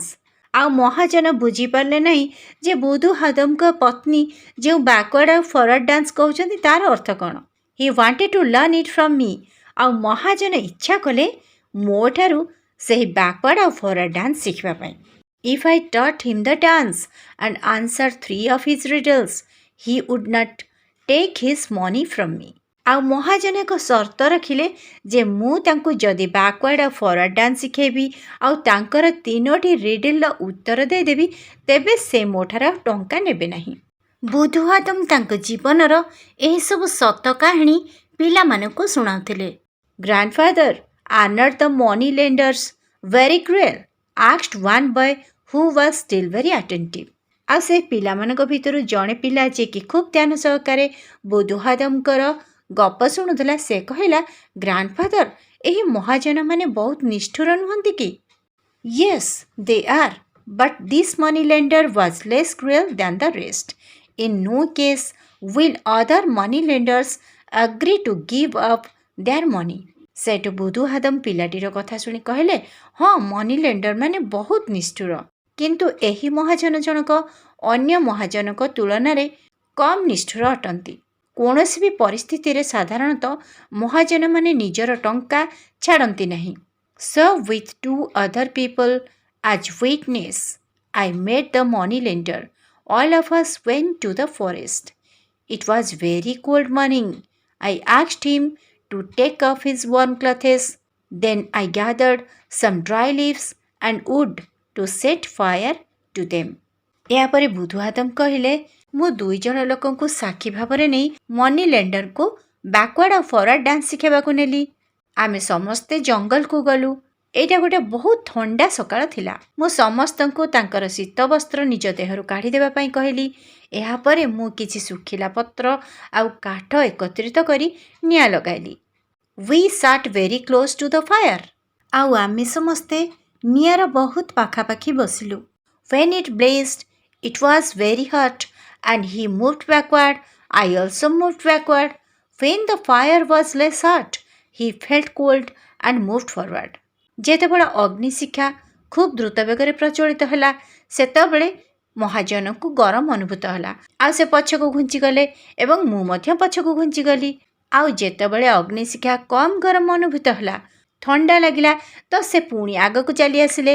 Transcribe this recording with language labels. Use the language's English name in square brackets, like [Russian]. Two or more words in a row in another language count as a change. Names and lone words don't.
[Odia] ଆଉ ମହାଜନ ବୁଝିପାରିଲେ ନାହିଁ ଯେ ବୁଧୁ ହାଦମଙ୍କ ପତ୍ନୀ ଯେଉଁ ବ୍ୟାକୱାର୍ଡ ଆଉ [English] forward dance [Odia] କହୁଛନ୍ତି ତାର ଅର୍ଥ କ'ଣ। [English] He wanted to learn it from me. [Odia] ଆଉ ମହାଜନ ଇଚ୍ଛା କଲେ ମୋ ଠାରୁ ସେହି ବ୍ୟାକୱାର୍ଡ ଆଉ [English] forward dance [Odia] ଶିଖିବା ପାଇଁ। [English] If I taught him the dance and answer 3 of his riddles, he would not take his money from me। [Odia] ଆଉ ମହାଜନ ଏକ ସର୍ତ୍ତ ରଖିଲେ ଯେ ମୁଁ ତାଙ୍କୁ ଯଦି ବ୍ୟାକୱାର୍ଡ ଆଉ [English] forward dance [Odia] ଶିଖେଇବି ଆଉ ତାଙ୍କର 3ଟି ରିଡଲ୍ର ଉତ୍ତର ଦେଇଦେବି ତେବେ ସେ ମୋ ଠାରୁ ଆଉ ଟଙ୍କା ନେବେ ନାହିଁ। ବୁଧୁ ହାଦମ ତାଙ୍କ ଜୀବନର ଏହିସବୁ ସତ କାହାଣୀ ପିଲାମାନଙ୍କୁ ଶୁଣାଉଥିଲେ। [English] "ଗ୍ରାଣ୍ଡଫାଦର, are not the money lenders very cruel?" asked one boy who was still very attentive। [Odia] ଆଉ ସେ ପିଲାମାନଙ୍କ ଭିତରୁ ଜଣେ ପିଲା ଯିଏକି ଖୁବ୍ ଧ୍ୟାନ ସହକାରେ ବୁଧୁ ହାଦମଙ୍କର ଗପ ଶୁଣୁଥିଲା ସେ କହିଲା, "ଗ୍ରାଣ୍ଡଫାଦର, ଏହି ମହାଜନମାନେ ବହୁତ ନିଷ୍ଠୁର ନୁହନ୍ତି କି?" [English] "Yes, they are, but this money lender was less cruel than the rest. In no case will other money lenders agree to give up their money." [Odia] ସେଠୁ ବୁଧୁ ହାଦମ ପିଲାଟିର କଥା ଶୁଣି କହିଲେ, "ହଁ, [English] money lender [Odia] ମାନେ ବହୁତ ନିଷ୍ଠୁର, କିନ୍ତୁ ଏହି ମହାଜନ ଜଣକ ଅନ୍ୟ ମହାଜନଙ୍କ ତୁଳନାରେ କମ୍ ନିଷ୍ଠୁର ଅଟନ୍ତି। କୌଣସି ବି ପରିସ୍ଥିତିରେ ସାଧାରଣତଃ ମହାଜନମାନେ ନିଜର ଟଙ୍କା ଛାଡ଼ନ୍ତି ନାହିଁ। [English] So with 2 other people as witness, I met the money lender. All of us went to the forest. It was very cold morning. I asked him to take off his warm clothes. Then I gathered some dry leaves and wood to set fire to them." [Odia] ଏହାପରେ ବୁଧୁ ହାଦମ କହିଲେ, "ମୁଁ 2 ଜଣ ଲୋକଙ୍କୁ ସାକ୍ଷୀ ଭାବରେ ନେଇ [English] money lender [Odia] ବ୍ୟାକୱାର୍ଡ ଆଉ [English] forward dance [Odia] ଶିଖାଇବାକୁ ନେଲି। ଆମେ ସମସ୍ତେ ଜଙ୍ଗଲକୁ ଗଲୁ। ଏଇଟା ଗୋଟେ ବହୁତ ଥଣ୍ଡା ସକାଳ ଥିଲା। ମୁଁ ସମସ୍ତଙ୍କୁ ତାଙ୍କର ଶୀତ ବସ୍ତ୍ର ନିଜ ଦେହରୁ କାଢ଼ିଦେବା ପାଇଁ କହିଲି। ଏହାପରେ ମୁଁ କିଛି ଶୁଖିଲା ପତ୍ର ଆଉ କାଠ ଏକତ୍ରିତ କରି ନିଆଁ ଲଗାଇଲି। [English] We sat very close to the fire। [Odia] ଆଉ ଆମେ ସମସ୍ତେ ନିଆଁର ବହୁତ ପାଖାପାଖି ବସିଲୁ। [English] When it blazed, it was very hot and he moved backward. I also moved backward. When the fire was less hot, he felt cold and moved forward. [Odia] ଯେତେବେଳେ ଅଗ୍ନିଶିକ୍ଷା ଖୁବ୍ ଦ୍ରୁତ ବେଗରେ ପ୍ରଚଳିତ ହେଲା ସେତେବେଳେ ମହାଜନଙ୍କୁ ଗରମ ଅନୁଭୂତ ହେଲା ଆଉ ସେ ପଛକୁ ଘୁଞ୍ଚିଗଲେ ଏବଂ ମୁଁ ମଧ୍ୟ ପଛକୁ ଘୁଞ୍ଚିଗଲି। ଆଉ ଯେତେବେଳେ ଅଗ୍ନିଶିକ୍ଷା କମ୍ ଗରମ ଅନୁଭୂତ ହେଲା ଥଣ୍ଡା ଲାଗିଲା ତ ସେ ପୁଣି ଆଗକୁ ଚାଲି ଆସିଲେ।